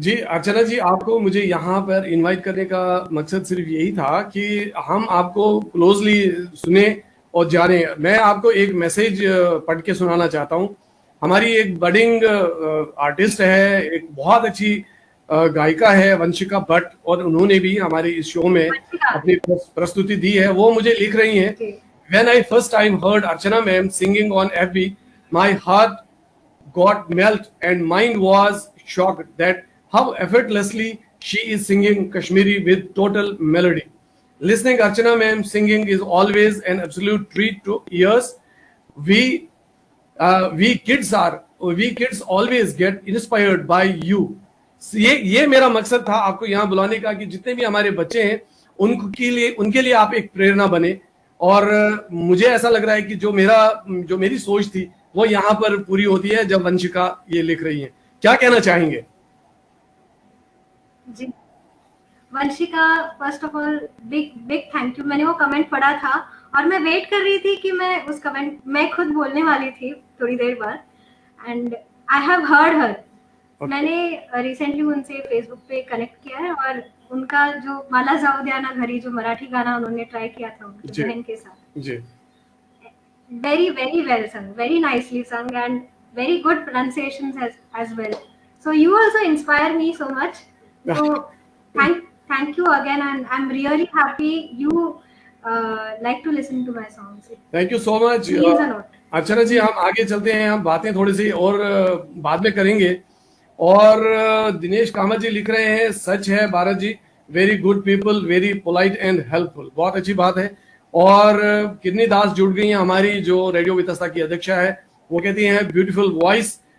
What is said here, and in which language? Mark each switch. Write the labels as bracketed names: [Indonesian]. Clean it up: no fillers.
[Hindi] जी अर्चना जी आपको मुझे यहाँ पर इनवाइट करने का मकसद सिर्फ यही था कि हम आपको क्लोजली सुने और जाने। मैं आपको एक मैसेज पढ़ के सुनाना चाहता हूँ। हमारी एक बडिंग आर्टिस्ट है, एक बहुत अच्छी गायिका है, वंशिका भट्ट, और उन्होंने भी हमारे इस शो में वंशिका, अपनी प्रस्तुति दी है। वो मुझे लिख रही हैं, जी [English] When I first time heard Archana ma'am singing on FB, my heart got melt and mine was shocked that how effortlessly she is singing Kashmiri with total melody. Listening Archana ma'am singing is always an absolute treat to ears. We we kids always get inspired by you. [Hindi] ये मेरा मकसद था आपको यहाँ बुलाने का कि जितने भी हमारे बच्चे हैं उनके लिए आप एक प्रेरणा बने। और मुझे ऐसा लग रहा है कि जो मेरी सोच थी वो यहाँ पर पूरी होती है जब वंशिका ये लिख रही है। क्या कहना चाहेंगे? जी। Vanshika, [English] First of all big big thank you. [Hindi] मैंने वो कमेंट पढ़ा था और मैं वेट कर रही थी कि मैं उस कमेंट, मैं खुद बोलने वाली थी थोड़ी देर बाद। [English] And I have heard her. Okay. [Hindi] मैंने रिसेंटली उनसे फेसबुक पे कनेक्ट किया है और उनका जो माला जाऊ द्या ना घरी, जो मराठी गाना उन्होंने ट्राई किया था उनकी जी बहन के साथ, जी। [English] very very well sung, very nicely sung, and very good pronunciations as well. So you also inspire me so much. So thank you again, and I'm really happy you like to listen to my songs. Thank you so much. It means a lot. [Hindi] अर्चना जी हम आगे चलते हैं, हम बातें थोड़ी सी और बाद में करेंगे। और दिनेश कामत जी लिख रहे हैं, सच है भारत जी, [English] Very good people, very polite and helpful. [Hindi] बहुत अच्छी बात है। और किन्नी दास जुड़ गई हैं, हमारी जो रेडियो वितस्ता की अध्यक्षा है, वो कहती हैं [English] Beautiful voice.